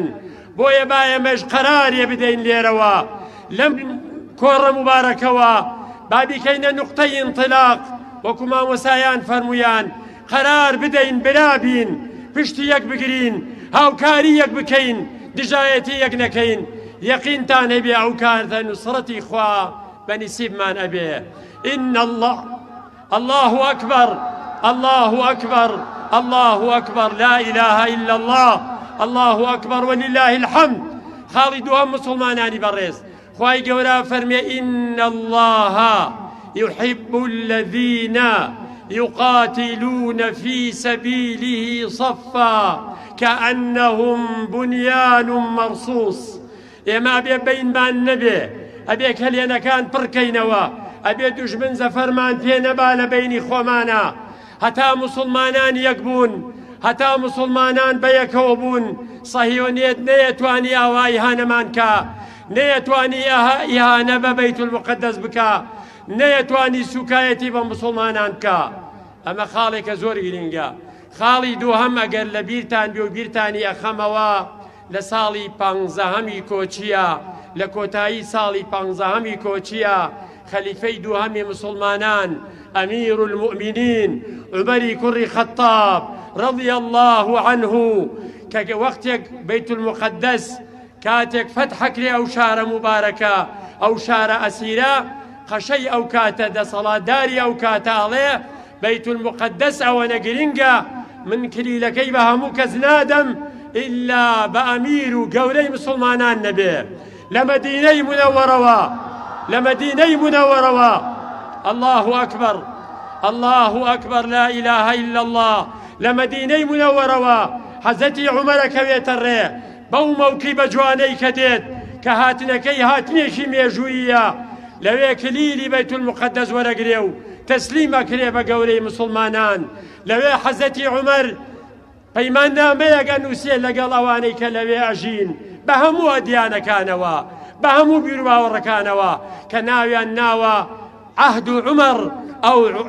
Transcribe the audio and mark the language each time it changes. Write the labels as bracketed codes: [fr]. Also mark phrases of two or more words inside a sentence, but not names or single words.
[ckb] بۆیە با ئێمەش قەرارێ بدەین لێرەوە لەم کۆڕە مبارەکەوە با بیکەینە نوقتەی ئینطلاق وەکو مامۆسایان فەرمویان قەرار بدەین برابین پشتی یەک بگرین هاوکاری یەک بکەین دژایەتی یەک نەکەین یەقینتان هەبێ ئەو کارتە نوسڕەتی خوا بەنسیبمان ئەبێ. [ar] إن الله أكبر الله أكبر الله أكبر لا إله إلا الله الله أكبر ولله الحمد. [ckb] خاڵی دووەم مسلمانانی بەڕێز خوای گەورە فەرمێ [ar] إن الله يحب الذين يقاتلون في سبيله صفا كأنهم بنيان مرصوص. [ckb] ئێمە ئەبێ بەینمان نەبێ ئەبێ کەلێنەکان پڕکەینەوە ئەبێ دوژمن زەفەرمان پێ نەبا لە بەینی خۆمانە هەتا مسلمانان یەک بوون هەتا مسلمانان بەیەکەوە بوون سەهیۆنیەت نەیەتوانی ئاوا ئیهانەمان کە نەیەتوانی ئیهانە بە بەیت المقدس بکە نەیەتوانی سوکایەتی بە مسلمانان بکە. ئەمە خاڵێکە زۆر گرنگە. خاڵی دووهەم ئەگەر لە بیرتان بێ و بیرتانی ئەخەمەوە لە ساڵی پانزەهەمی کۆچیە لە کۆتایی ساڵی پانزەهەمی کۆچیە خەلیفەی دووهەمی مسلمانان ئەمیر المؤمنین عومەری کوڕی خەتاب [ar] رضي الله عنه [ckb] کە وەختێک بەیت المقدس کاتێک فەتحە کرێ ئەو شارە مبارەکە ئەو شارە ئەسیرە قەشەی ئەو کاتە دەسەڵاتداری ئەو کاتە ئەڵێ بەیت المقدس ئەوەنە گرنگە من کلیلەکەی بە هەموو کەس نادەم ئیلا بە ئەمیر و گەورەی مسلمانان نەبێ لە مەدینەی منەوەرەوە لە مەدینەی منەوەرەوە. [ar] الله أكبر الله أكبر لا إله إلا الله. [ckb] لە مەدینەی منەوەرەوە حەزەتی عومەرەکەوێتە ڕێ بەو مەوکیبە جوانەی کە دێت کە هاتنەکەی هاتنێکی مێژوویە لەوێ کلیلی بەیت المقدس وەرەگرێ و تەسلیم ئەکرێ بە گەورەی مسلمانان. لەوێ حەزەتی عومەر پەیماننامەیەک ئەنووسێ لەگەڵ ئەوانەی کە لەوێ ئەژین بە هەموو ئەدیانەکانەوە بە هەموو بیر و باوەڕەکانەوە کە ناویان ناوە عهد عمر ئەو